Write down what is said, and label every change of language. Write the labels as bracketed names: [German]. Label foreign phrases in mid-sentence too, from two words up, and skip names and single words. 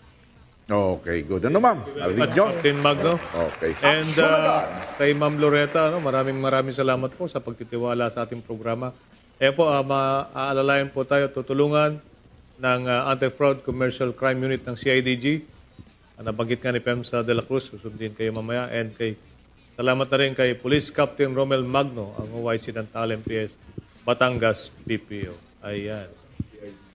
[English] Okay, good. [Filipino] Ano, ma'am? Narinig At nyo? Captain Magno. Okay. And kay Ma'am Loretta, maraming salamat po sa pagtitiwala sa ating programa. Po, maaalalayan po tayo, tutulungan ng Anti-Fraud Commercial Crime Unit ng CIDG. Nabanggit nga ni PEMSA de la Cruz, susundin kayo mamaya. And salamat na rin kay Police Captain Romel Magno, ang OIC ng Taal MPS, Batangas PPO. Ayan.